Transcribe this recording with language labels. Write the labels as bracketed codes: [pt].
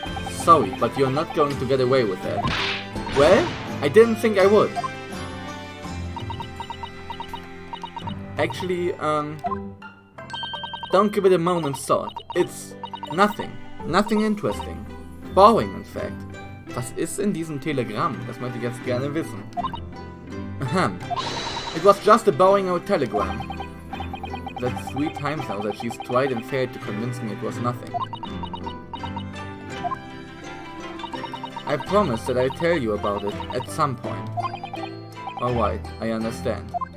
[en] Sorry, but you're not going to get away with that. Well, I didn't think I would. Actually, don't give it a moment's thought. It's nothing. Nothing interesting. Boring, in fact. [de] Was ist in diesem Telegramm? Das möchte ich jetzt gerne wissen. Ahem. [en] It was just a boring old telegram. That's 3 times now that she's tried and failed to convince me it was nothing. I promise that I'll tell you about it at some point. Alright, I understand.